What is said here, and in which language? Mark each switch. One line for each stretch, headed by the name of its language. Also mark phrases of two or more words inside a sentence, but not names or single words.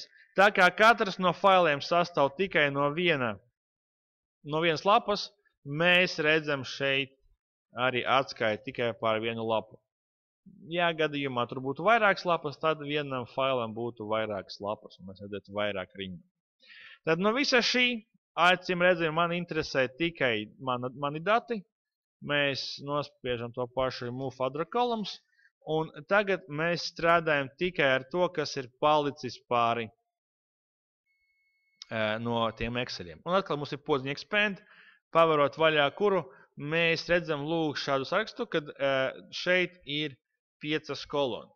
Latvian: Tā kā katrs no failiem sastāv tikai no vienas lapas, mēs redzam šeit arī atskaiti tikai par vienu lapu. Ja gadījumā tur būtu vairākas lapas, tad vienam failam būtu vairākas lapas, un mēs redzētu vairāk rindu. Tad no visa šī, acīm redzam, man interesē tikai mani dati. Mēs nospiežam to pašu
English: move other columns,
Latvian: un tagad mēs strādājam tikai ar to, kas ir palicis pāri no tiem Exceliem. Un atkal mums ir podziņa expand, pavarot vaļā, kuru mēs redzam lūk šādu sarakstu, kad šeit ir 5 kolonas.